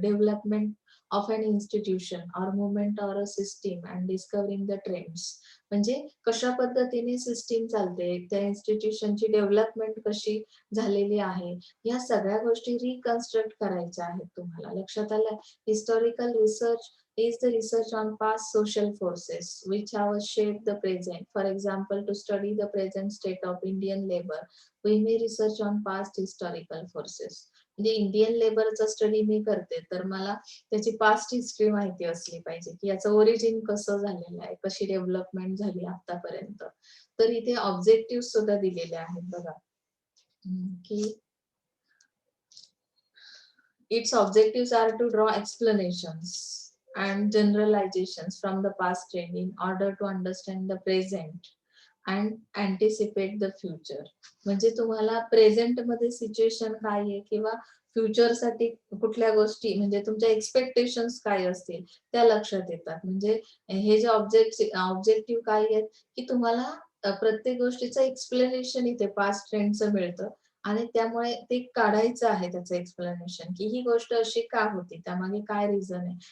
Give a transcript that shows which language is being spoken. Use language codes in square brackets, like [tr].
[en] Development of an institution or movement or a system and discovering the trends. [mr] म्हणजे कशा पद्धतीने system चालते, त्या इन्स्टिट्यूशनची डेव्हलपमेंट कशी झालेली आहे, या सगळ्या गोष्टी रिकन्स्ट्रक्ट करायच्या आहेत तुम्हाला. लक्षात आलं? [en] Historical research is the research on past social forces which have shaped the present. For example, to study the present state of Indian labor, we may research on past historical forces. [mr] म्हणजे Indian लेबरचा study मी करते, तर मला त्याची past history माहिती असली पाहिजे, की याचं ओरिजिन कसं झालेलं आहे, कशी डेव्हलपमेंट झाली आतापर्यंत. तर इथे ऑब्जेक्टिव्ह सुद्धा दिलेले आहेत बघा, की [en] its objectives are to draw explanations and generalizations from the past trend in order to understand the present and anticipate the future. [mr] म्हणजे तुम्हाला प्रेझेंट मध्ये सिच्युएशन काय आहे किंवा फ्युचर साठी कुठल्या गोष्टी, म्हणजे तुमच्या एक्सपेक्टेशन्स काय असतील त्या लक्षात येतात. म्हणजे हे जे ऑब्जेक्टिव्ह काय आहेत, की तुम्हाला प्रत्येक गोष्टीचं एक्सप्लेनेशन इथे पास्ट ट्रेंडचं मिळतं आणि त्यामुळे ते काढायचं आहे त्याचं एक्सप्लेनेशन, की ही गोष्ट अशी का होती, त्यामागे काय रिझन आहे.